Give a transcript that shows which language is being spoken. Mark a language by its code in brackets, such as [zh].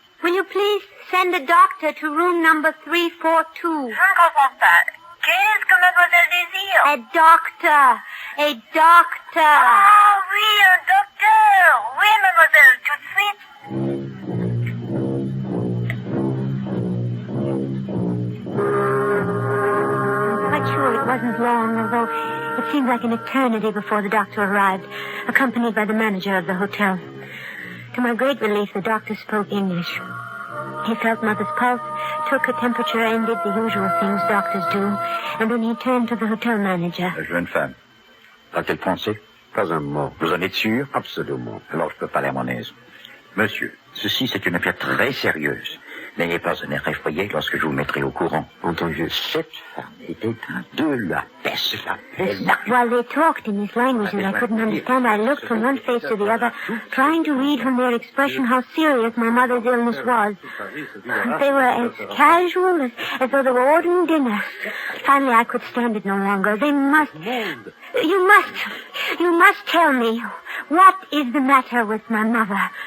[en] Will you please send a doctor to room number 342? [fr] Je ne comprends pas. Qu'est-ce que mademoiselle désire? [en] A doctor. [fr] Ah oui, un docteur. Oui, mademoiselle, tout de suite. [en] Quite sure it wasn't long, although it seemed like an eternity before the doctor arrived, accompanied by the manager of the hotel. To my great relief, the doctor spoke English. He felt Mother's pulse, took her temperature, and did the usual things doctors do, and then he turned to the hotel manager. [fr] La jeune femme. Parle-t-elle français? Pas un mot. Vous en êtes sûr? Absolument. Alors je peux parler à mon aise. Monsieur, ceci c'est une affaire très sérieuse. N'ayez pas un air effrayé lorsque je vous mettrai au courant. Entendu. Cette femme était de la peste. [en] While they talked in this language that I couldn't understand, I looked from one face to the other, trying to read from their expression how serious my mother's illness was. They were as casual as though they were ordering dinner. Finally, I could stand it no longer. You must tell me, what is the matter with my mother?